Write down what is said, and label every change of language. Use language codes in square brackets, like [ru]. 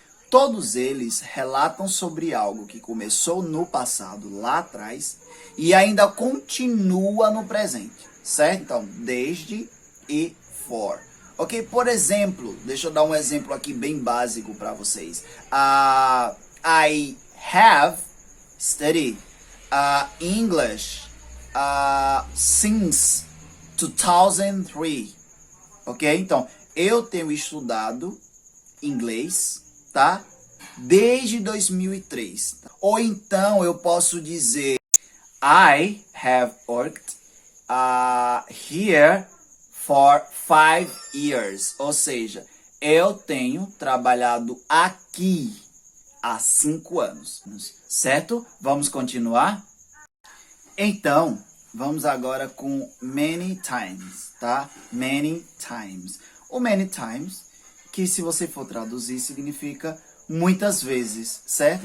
[pt] Todos eles relatam sobre algo que começou no passado, lá atrás, e ainda continua no presente, certo? Então, desde e for. Ok? Por exemplo, deixa eu dar um exemplo aqui bem básico para vocês. [en] I have studied English since 2003. Ok? [pt] Então, eu tenho estudado inglês, tá? Desde 2003. Ou então eu posso dizer [en] I have worked here for 5 years. [pt] Ou seja, eu tenho trabalhado aqui há 5 anos. Certo? Vamos continuar? Então, vamos agora com many times, tá? Many times. O many times, que se você for traduzir, significa muitas vezes, certo?